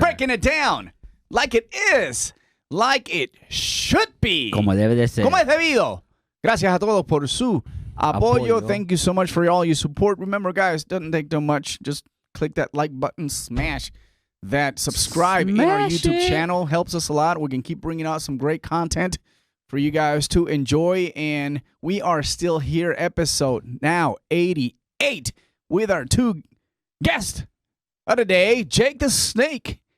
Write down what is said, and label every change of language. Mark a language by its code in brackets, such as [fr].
[en] Breaking it down like it is, like it should be. [es] Como debe de ser. Como es debido. Gracias a todos por su apoyo. Apoyo. [en] Thank you so much for all your support. Remember, guys, doesn't take too much. Just click that like button, smash that subscribe in our YouTube channel. Helps us a lot. We can keep bringing out some great content for you guys to enjoy. And we are still here, episode now 88, with our two guests of the day, Jake the Snake.